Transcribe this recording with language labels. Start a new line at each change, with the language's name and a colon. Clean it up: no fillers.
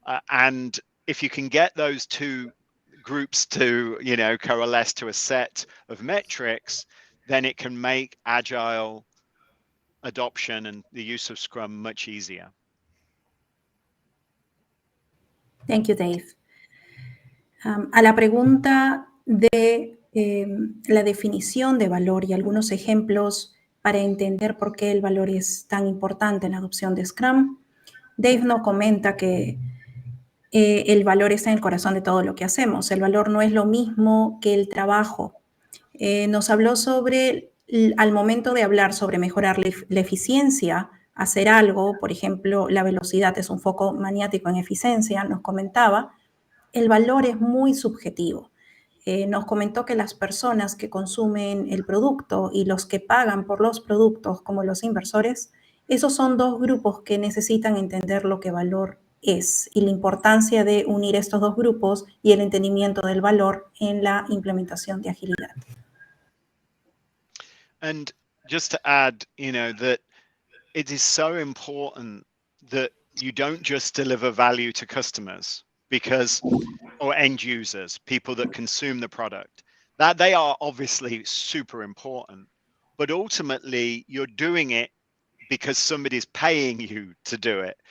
English: And if you can get those two groups to, you know, coalesce to a set of metrics, then it can make agile adoption and the use of Scrum much easier. Thank you, Dave.
Spanish: A la pregunta de la definición de valor y algunos ejemplos para entender por qué el valor es tan importante en la adopción de Scrum, Dave nos comenta que el valor está en el corazón de todo lo que hacemos. El valor no es lo mismo que el trabajo. Nos habló sobre, al momento de hablar sobre mejorar la eficiencia, hacer algo, por ejemplo, la velocidad es un foco maniático en eficiencia, nos comentaba, el valor es muy subjetivo. Nos comentó que las personas que consumen el producto y los que pagan por los productos, como los inversores, esos son dos grupos que necesitan entender lo que valor es y la importancia de unir estos dos grupos y el entendimiento del valor en la implementación de agilidad.
English: And just to add, you know, that it is so important that you don't just deliver value to customers or end users, people that consume the product, that they are obviously super important, but ultimately you're doing it because somebody's paying you to do it.